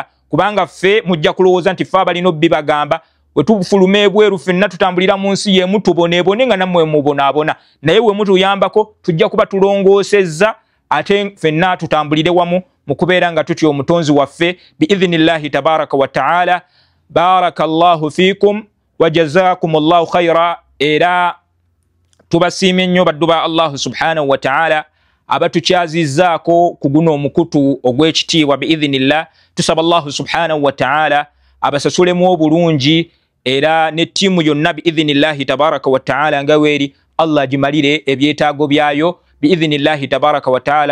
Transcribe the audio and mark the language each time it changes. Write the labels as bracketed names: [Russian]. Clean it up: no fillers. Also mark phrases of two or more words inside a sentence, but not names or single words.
[Ganda] Kubanga ffe mujja kulowooza nti ffe abalina obbi bagamba we tufuluma ebweru ffenna tutambulira mu nsi yemu tuboneebone nga nammwe mubonaabona, naye we mutuyambako tujja kuba tulongoosezza ate ffenna tutambulire wamu mu kubeera nga tutya omutonzi waffe [Arabic] بإذن الله تبارك وتعالى. بارك الله فيكم وجزاكم الله خيرا. [Ganda] Era tubasiimye nnyo baddu ba Allah [Arabic] سبحانه وتعالى [Ganda] abatukyazizaako ku guno omukutu ogw'ekitiibwa biidhnillah. Tusaba Allah [Arabic] سبحانه وتعالى [Ganda] abasasulemu obulungi, era ne ttiimu yonna [Arabic] بإذن الله تبارك وتعالى [Ganda] nga weeri Allah gimalire ebyetaago byayo [Arabic] بإذن الله تبارك وتعالى.